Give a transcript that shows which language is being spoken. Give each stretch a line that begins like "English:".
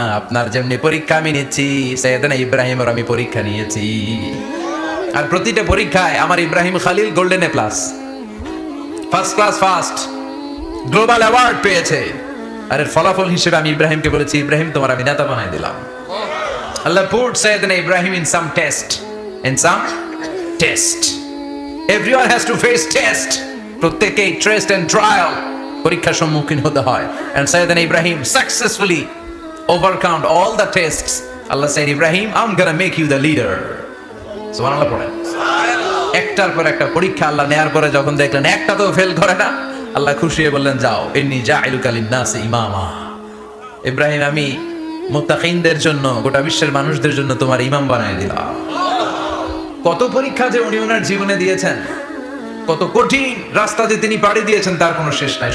Bangla: আপনার যেমনি পরীক্ষা আমি নিচ্ছি, সাইয়েদনা ইব্রাহিমের আমি পরীক্ষা নিয়েছি। আর প্রতিটা পরীক্ষায় আমার Ibrahim Khalil golden A plus, first class first, global award পেয়েছে। আর এর ফলাফল হিসেবে আমি ইব্রাহিমকে বলেছি, ইব্রাহিম তোমার আমি নেতা বানাই দিলাম।
English: আল্লাহ put Sayyidina Ibrahim in some test, in some test. Everyone has to face test.
Bangla: প্রত্যেকেই টেস্ট এন্ড ট্রায়াল, পরীক্ষার সম্মুখীন হতে হয়।
English: And Sayyidina Ibrahim successfully overcome all the tests. Allah said, Ibrahim, I'm gonna make you the leader.
Bangla: সুবহানাল্লাহ। পড়েন। একটার পর একটা পরীক্ষা আল্লাহ নেয়ার পরে যখন দেখলেন একটা তো ফেল করে না, আল্লাহ খুশি হয়ে বললেন, যাও,
Arabic: ইন্নী জাঈলুকা লিন-নাসি ইমামা।
Bangla: ইব্রাহিম, আমি মুত্তাকিনদের জন্য, গোটা বিশ্বের মানুষদের জন্য তোমার ইমাম বানায় দিলাম। কত পরীক্ষা যে উনি ওনার জীবনে দিয়েছেন, কত কঠিন রাস্তা যে তিনি পাড়ি দিয়েছেন তার কোনো শেষ নাই।